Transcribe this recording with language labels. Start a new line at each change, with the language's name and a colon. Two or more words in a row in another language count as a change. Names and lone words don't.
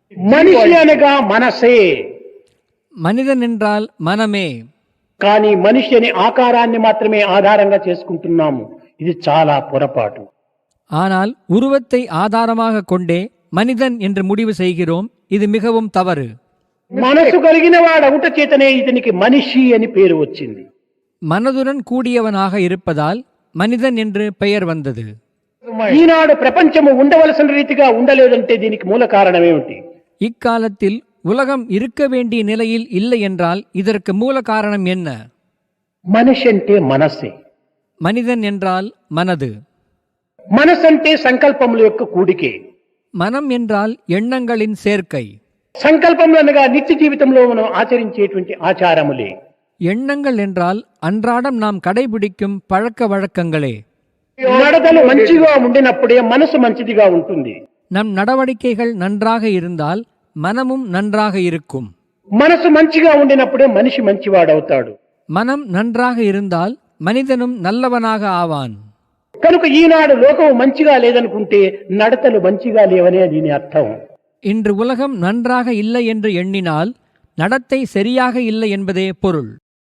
Telugu: మనిషి అనగా మనసే.
Tamil: மனிதன் என்றால் மனமே.
Telugu: కానీ మనిషి అనే ఆకారాన్ని మాత్రమే ఆధారంగా చేసుకుంటున్నాము. ఇది చాలా పొరపాటు.
Tamil: ஆனால் உருவத்தை ஆதாரமாக கொண்டே மனிதன் என்று முடிவு செய்கிறோம். இது மிகவும் தவறு.
Telugu: మనసు కలిగిన వాడవుట చేతనే ఇతనికి మనిషి అని పేరు వచ్చింది.
Tamil: மனதுடன் கூடியவனாக இருப்பதால் மனிதன் என்று பெயர் வந்தது.
Telugu: ఈనాడు ప్రపంచము ఉండవలసిన రీతిగా ఉండలేదంటే దీనికి మూల కారణం ఏమిటి?
Tamil: இக்காலத்தில் உலகம் இருக்க வேண்டிய நிலையில் இல்லை என்றால் இதற்கு மூல காரணம் என்ன?
Telugu: మనిషి అంటే మనసే.
Tamil: மனிதன் என்றால் மனது.
Telugu: మనసు అంటే సంకల్పముల యొక్క కూడికే.
Tamil: மனம் என்றால் எண்ணங்களின் சேர்க்கை.
Telugu: సంకల్పములు అనగా నిత్య జీవితంలో మనం ఆచరించేటువంటి ఆచారములే.
Tamil: எண்ணங்கள் என்றால் அன்றாடம் நாம் கடைபிடிக்கும் பழக்க வழக்கங்களே.
Telugu: నడతలు మంచిగా ఉండినప్పుడే మనసు మంచిదిగా ఉంటుంది.
Tamil: நம் நடவடிக்கைகள் நன்றாக இருந்தால் மனமும் நன்றாக இருக்கும்.
Telugu: మనసు మంచిగా ఉండినప్పుడే మనిషి మంచివాడవుతాడు.
Tamil: மனம் நன்றாக இருந்தால் மனிதனும் நல்லவனாக ஆவான்.
Telugu: కనుక ఈనాడు లోకం మంచిగా లేదనుకుంటే నడతలు మంచిగా లేవనే దీని అర్థం.
Tamil: இன்று உலகம் நன்றாக இல்லை என்று எண்ணினால் நடத்தை சரியாக இல்லை என்பதே பொருள்.